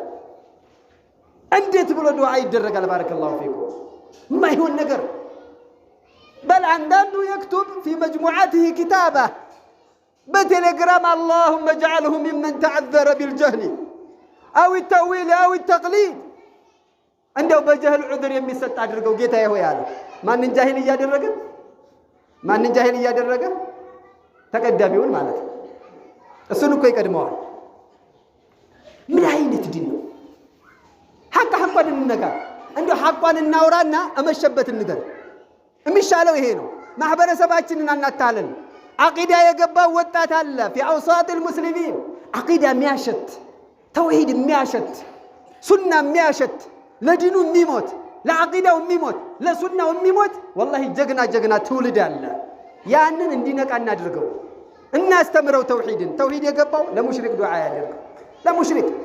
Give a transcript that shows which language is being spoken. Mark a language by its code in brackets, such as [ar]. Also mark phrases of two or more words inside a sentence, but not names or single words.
[am] እንዴት ብሎ ዱዓ ይደረጋል? [ar] بارك الله فيكم። [am] ማይሆን ነገር بل አንዳንዱ [ar] يكتب في مجموعاته كتابة بتليجرام اللهم اجعله ممن تعذر بالجهل أو التأويل أو التقليد عنده بجهل عذر يمسط [am] አድርገው ጌታዬ ሆይ አለ። ማንን ጃሂል እያደረገ ተቀዳሚውን ማለት ነው። እሱን እኮ ይቀድመዋል። ምን አይነት ዲን ነው? ሐቋን እንነጋ እንደው ሐቋን እናውራና እመሸበት እንገር። የሚሻለው ይሄ ነው። ማህበረሰባችንን አናታለን። አቂዳ የገባው ወጣት አለ [ar] في اوساط المسلمين [am] አቂዳ የሚያሸት ተውሂድ የሚያሸት ሱና የሚያሸት ለዲኑ የሚሞት ለአቂዳው የሚሞት ለሱናው የሚሞት والله ጀግና ትውልድ አለ። ያንን እንዲነቃ እናድርገው። እናስተምረው ተውሂድ የገባው ለሙሽሪክ ዱዓ ያደርገው ለሙሽሪክ